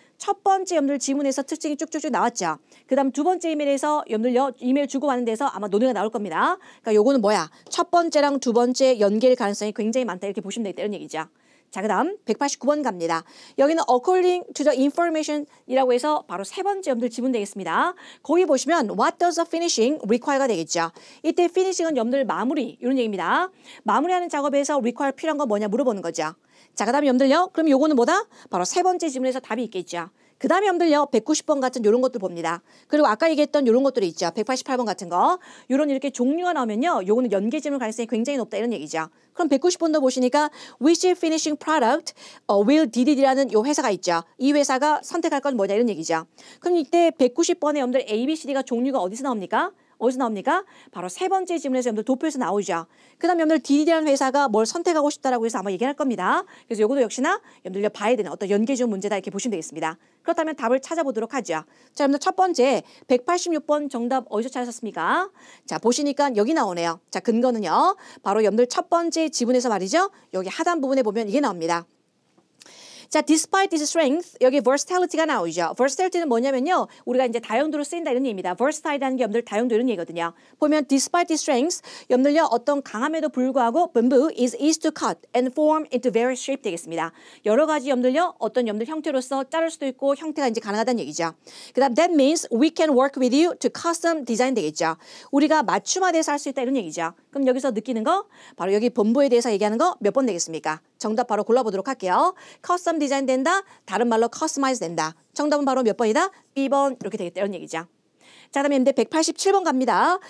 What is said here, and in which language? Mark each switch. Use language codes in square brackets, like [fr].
[ko] 첫 번째 여러분들 지문에서 특징이 쭉쭉쭉 나왔죠. 그 다음 두 번째 이메일에서 여러분들 이메일 주고받는 데서 아마 논의가 나올 겁니다. 그러니까 요거는 뭐야? 첫 번째랑 두 번째 연계일 가능성이 굉장히 많다. 이렇게 보시면 되겠다. 이런 얘기죠. 자, 그 다음 189번 갑니다. 여기는 [en] according to the information [ko] 이라고 해서 바로 세 번째 여러분들 지문 되겠습니다. 거기 보시면 [en] what does the finishing require [ko] 가 되겠죠. 이때 finishing은 여러분들 마무리 이런 얘기입니다. 마무리하는 작업에서 require 필요한 건 뭐냐 물어보는 거죠. 자, 그 다음에 여러분들요. 그럼 요거는 뭐다? 바로 세 번째 지문에서 답이 있겠죠. 그 다음에 여러분들요. 190번 같은 요런 것들 봅니다. 그리고 아까 얘기했던 요런 것들이 있죠. 188번 같은 거. 요런 이렇게 종류가 나오면요. 요거는 연계 지문 가능성이 굉장히 높다 이런 얘기죠. 그럼 190번도 보시니까 [en] which finishing product will [ko] DDD라는 요 회사가 있죠. 이 회사가 선택할 건 뭐냐 이런 얘기죠. 그럼 이때 190번에 여러분들 A, B, C, D가 종류가 어디서 나옵니까? 어디서 나옵니까? 바로 세 번째 지문에서 여러분들 도표에서 나오죠. 그 다음 여러분들 DDD라는 회사가 뭘 선택하고 싶다라고 해서 아마 얘기할 겁니다. 그래서 요것도 역시나 여러분들 봐야 되는 어떤 연계지문 문제다 이렇게 보시면 되겠습니다. 그렇다면 답을 찾아보도록 하죠. 자, 여러분들 첫 번째 186번 정답 어디서 찾으셨습니까? 자, 보시니까 여기 나오네요. 자, 근거는요. 바로 여러분들 첫 번째 지문에서 말이죠. 여기 하단 부분에 보면 이게 나옵니다. 자, [en] despite this strength, [ko] 여기 versatility가 나오죠. versatility는 뭐냐면요. 우리가 이제 다용도로 쓰인다 이런 얘기입니다. versatile이라는 게 여러분들 다용도 이런 얘기거든요. 보면 [en] despite this strength, [ko] 여러분들요. 어떤 강함에도 불구하고 [en] bamboo is easy to cut and form into various shape 되겠습니다. [ko] 여러 가지 여러분들요. 어떤 여러분들 형태로서 자를 수도 있고 형태가 이제 가능하다는 얘기죠. 그 다음 [en] that means we can work with you to custom design [ko] 되겠죠. 우리가 맞춤화돼서 할 수 있다 이런 얘기죠. 그럼 여기서 느끼는 거 바로 여기 본부에 대해서 얘기하는 거 몇 번 되겠습니까? 정답 바로 골라보도록 할게요. custom 디자인 된다. 다른 말로 customize 된다. 정답은 바로 몇 번이다? B번 이렇게 되겠다 이런 얘기죠. 자, 그다음에 187번 갑니다.